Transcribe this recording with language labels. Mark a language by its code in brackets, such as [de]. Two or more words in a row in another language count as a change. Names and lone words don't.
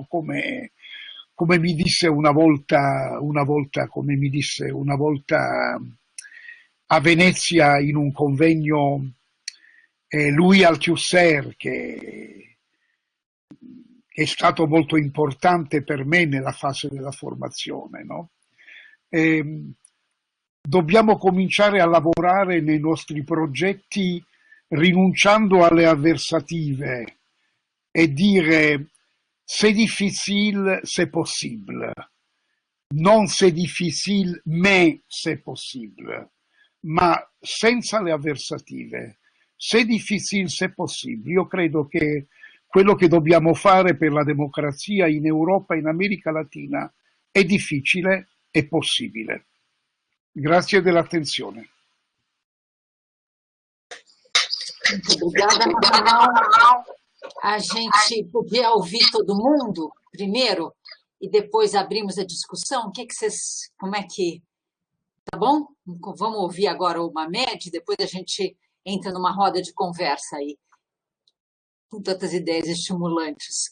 [it] Come mi disse una volta a Venezia in un convegno Louis Althusser, che è stato molto importante per me nella fase della formazione, no? Dobbiamo cominciare a lavorare nei nostri progetti rinunciando alle avversative e dire [fr] c'est difficile, c'est possible, [it] non [fr] c'est difficile, mais c'est possible, [it] ma senza le avversative. [fr] C'est difficile, c'est possible. [it] Io credo che quello che dobbiamo fare per la democrazia in Europa e in America Latina è difficile e possibile. Grazie dell'attenzione. [pt] Muito obrigada, Rafael. A gente podia ouvir todo mundo primeiro e depois abrimos a discussão? Como é que... Tá bom? Vamos ouvir agora o Mamed, depois a gente entra numa roda de conversa aí, com tantas ideias estimulantes.